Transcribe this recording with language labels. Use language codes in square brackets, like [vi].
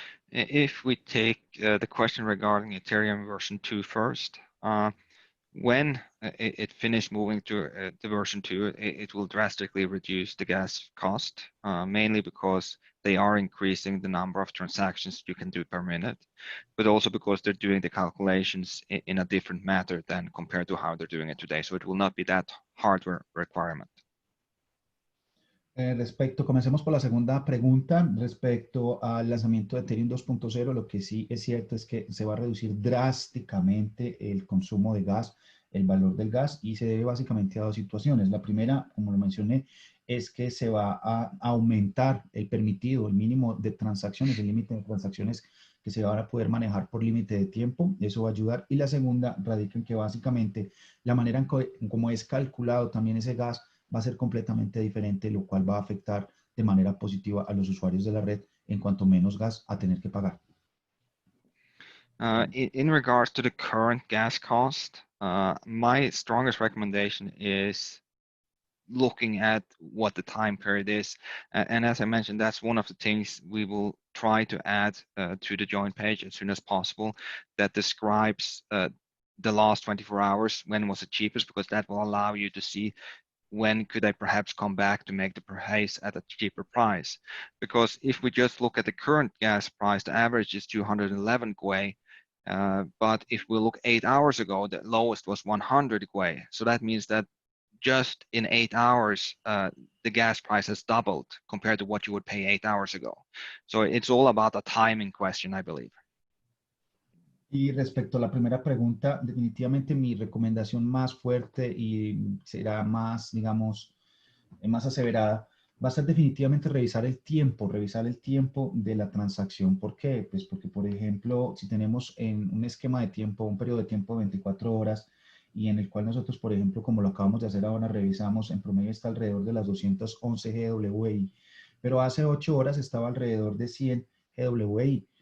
[en] If we take the question regarding Ethereum version 2 first, when it finished moving to the version 2, it will drastically reduce the gas cost, mainly because they are increasing the number of transactions you can do per minute, but also because they're doing the calculations in a different method than compared to how they're doing it today. So it will not be that hardware requirement. [es] Comencemos por la segunda pregunta respecto al lanzamiento de Ethereum 2.0. Lo que sí es cierto es que se va a reducir drásticamente el consumo de gas, el valor del gas, y se debe básicamente a dos situaciones. La primera, como lo mencioné, es que se va a aumentar el permitido, el mínimo de transacciones, el límite de transacciones que se van a poder manejar por límite de tiempo. Eso va a ayudar. Y la segunda radica en que básicamente la manera en cómo es calculado también ese gas va a ser completamente diferente, lo cual va a afectar de manera positiva a los usuarios de la red en cuanto menos gas a tener que pagar. [en] In regards to the current gas cost, my strongest recommendation is looking at what the time period is. And as I mentioned, that's one of the things we will try to add to the join page as soon as possible that describes the last 24 hours, when was it cheapest, because that will allow you to see when could I perhaps come back to make the purchase at a cheaper price? Because if we just look at the current gas price, the average is 211 GUE, but if we look 8 hours ago, the lowest was 100 GUE. So that means that just in 8 hours, the gas price has doubled compared to what you would pay 8 hours ago. So it's all about a timing question, I believe. [es] Y respecto a la primera pregunta, definitivamente mi recomendación más fuerte y será más, digamos, más aseverada, va a ser definitivamente revisar el tiempo de la transacción. ¿Por qué? Pues porque, por ejemplo, si tenemos en un esquema de tiempo, un periodo de tiempo de 24 horas, y en el cual nosotros, por ejemplo, como lo acabamos de hacer ahora, revisamos, en promedio está alrededor de las 211 GWI, pero hace 8 horas estaba alrededor de 100 GWI.